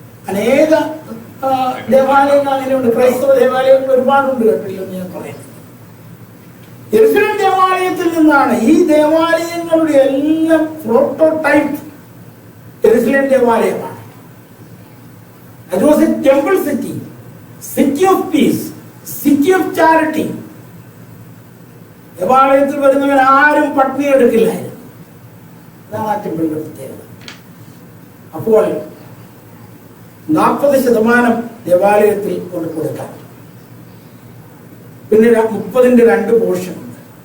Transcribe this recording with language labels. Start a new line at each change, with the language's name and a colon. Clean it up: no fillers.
Malayalam: അനേക ദേവാലയങ്ങൾ അങ്ങനെയുണ്ട്, ക്രൈസ്തവ ദേവാലയങ്ങൾ ഒരുപാടുണ്ട്, കേട്ടില്ലെന്ന് ഞാൻ പറയുന്നത്. യെരുസലേം ദേവാലയത്തിൽ നിന്നാണ് ഈ ദേവാലയങ്ങളുടെ എല്ലാം prototype Jerusalem ദേവാലയമാണ്.
English: It was a temple city, city of peace, city of charity.
Malayalam: ദേവാലയത്തിൽ വരുന്നവൻ ആരും പട്ടിണി എടുക്കില്ലായിരുന്നു. അതാണ് ആ ടെമ്പിളിന്റെ പ്രത്യേകത. അപ്പോൾ 40% ദേവാലയത്തിൽ കൊണ്ട് കൊടുക്കാൻ, പിന്നെ 30ന്റെ 2 പോർഷൻ ഉണ്ട്.